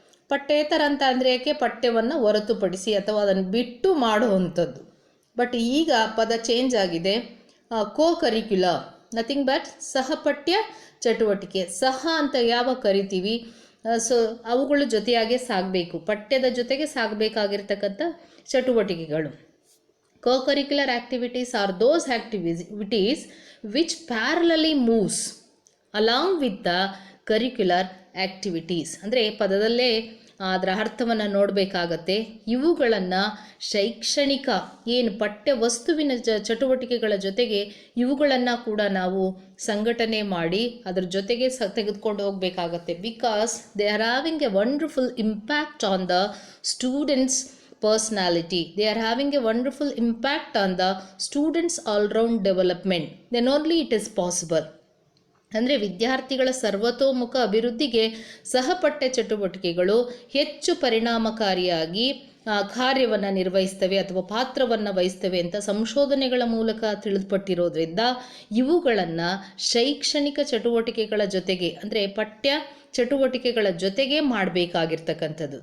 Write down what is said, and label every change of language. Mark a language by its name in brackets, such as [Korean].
[Kannada] ಪಠ್ಯೇತರ ಅಂತ ಅಂದರೆ ಏಕೆ, ಪಠ್ಯವನ್ನು ಹೊರತುಪಡಿಸಿ ಅಥವಾ ಅದನ್ನು ಬಿಟ್ಟು ಮಾಡುವಂಥದ್ದು. ಬಟ್ ಈಗ ಪದ ಚೇಂಜ್ ಆಗಿದೆ. [English] curricular nothing but [Kannada] ಸಹಪಠ್ಯ ಚಟುವಟಿಕೆ. ಸಹ ಅಂತ ಯಾವಾಗ ಕರಿತೀವಿ, ಸೊ ಅವುಗಳು ಜೊತೆಯಾಗೆ ಸಾಗಬೇಕು, ಪಠ್ಯದ ಜೊತೆಗೆ ಸಾಗಬೇಕಾಗಿರ್ತಕ್ಕಂಥ ಚಟುವಟಿಕೆಗಳು. [English] co-curricular activities are those activities which parallelly moves along with the curricular activities. [Kannada] ಅಂದರೆ ಪದದಲ್ಲೇ ಅದರ ಅರ್ಥವನ್ನು ನೋಡಬೇಕಾಗತ್ತೆ. ಇವುಗಳನ್ನು ಶೈಕ್ಷಣಿಕ ಏನು ಪಠ್ಯ ವಸ್ತುವಿನ ಚಟುವಟಿಕೆಗಳ ಜೊತೆಗೆ ಇವುಗಳನ್ನು ಕೂಡ ನಾವು ಸಂಘಟನೆ ಮಾಡಿ ಅದರ ಜೊತೆಗೆ ತೆಗೆದುಕೊಂಡು ಹೋಗಬೇಕಾಗತ್ತೆ. [English] Because they are having a wonderful impact on the students personality. They are having a wonderful impact on the students all round development. Then only it is possible. [Kannada] ಅಂದರೆ ವಿದ್ಯಾರ್ಥಿಗಳ ಸರ್ವತೋಮುಖ ಅಭಿವೃದ್ಧಿಗೆ ಸಹಪಠ್ಯ ಚಟುವಟಿಕೆಗಳು ಹೆಚ್ಚು ಪರಿಣಾಮಕಾರಿಯಾಗಿ ಕಾರ್ಯವನ್ನು ನಿರ್ವಹಿಸ್ತವೆ ಅಥವಾ ಪಾತ್ರವನ್ನು ವಹಿಸ್ತವೆ ಅಂತ ಸಂಶೋಧನೆಗಳ ಮೂಲಕ ತಿಳಿದುಪಟ್ಟಿರೋದ್ರಿಂದ ಇವುಗಳನ್ನು ಶೈಕ್ಷಣಿಕ ಚಟುವಟಿಕೆಗಳ ಜೊತೆಗೆ ಅಂದರೆ ಪಠ್ಯ ಚಟುವಟಿಕೆಗಳ ಜೊತೆಗೆ ಮಾಡಬೇಕಾಗಿರ್ತಕ್ಕಂಥದ್ದು.